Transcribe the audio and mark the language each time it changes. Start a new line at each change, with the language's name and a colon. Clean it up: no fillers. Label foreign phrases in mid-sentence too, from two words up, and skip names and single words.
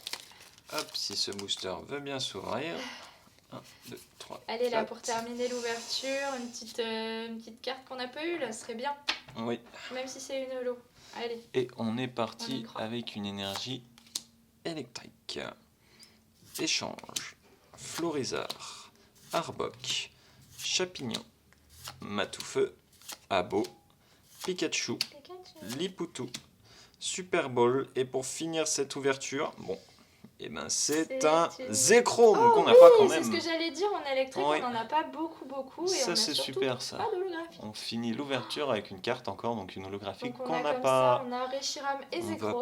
French: Hop, si ce booster veut bien s'ouvrir. 1, 2, 3. Allez là 4. pour terminer l'ouverture, une petite carte qu'on n'a pas eue là, ce serait bien. Oui. Même si c'est une holo. Allez. Et on est On y parti croit. avec une énergie électrique. Échange. Florizard. Arbok. Chapignon. Matoufeu. Abo. Pikachu. Lipoutou. Super Bowl. Et pour finir cette ouverture, bon, et ben c'est un une- Zekrom Oh qu'on n'a oui, pas quand c'est même. ce que j'allais dire en électrique, Oui. on n'en a pas beaucoup et Ça on a c'est surtout super ça. pas d'holographie. On finit l'ouverture avec une carte encore, donc une holographique Donc on qu'on a n'a comme pas. ça, on a Reshiram et On va Zekrom.